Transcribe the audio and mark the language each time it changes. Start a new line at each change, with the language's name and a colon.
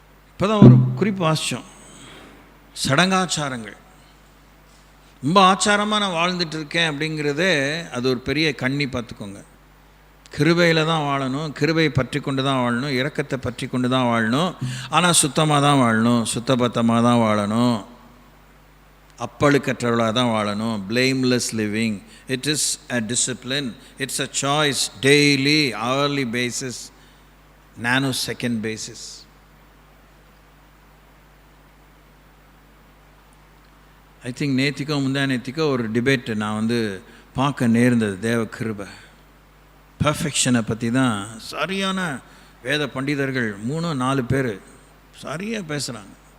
Tamil: இப்போ தான் ஒரு குறிப்பு வாசித்தோம். சடங்காச்சாரங்கள் ரொம்ப ஆச்சாரமாக நான் வாழ்ந்துட்டு இருக்கேன் அப்படிங்கிறதே அது ஒரு பெரிய கண்ணி. பார்த்துக்கோங்க. கிருபையில் தான் வாழணும், கிருபையை பற்றி கொண்டு தான் வாழணும், இரக்கத்தை பற்றி கொண்டு தான் வாழணும். ஆனால் சுத்தமாக தான் வாழணும், சுத்தபத்தமாக தான் வாழணும், அப்பழுக்கற்றவளாக தான் வாழணும்.
English: blameless living. It is a discipline. It's a choice, daily, hourly basis, nanosecond basis. I think
Tamil: நேத்திக்கோ முந்தா நேத்திக்கோ ஒரு டிபேட்டு நான் பார்க்க நேர்ந்தது. தேவ கிருபை பர்ஃபெக்ஷனை பற்றி தான் சரியான வேத பண்டிதர்கள் 3-4 பேர் சரியாக பேசுகிறாங்க.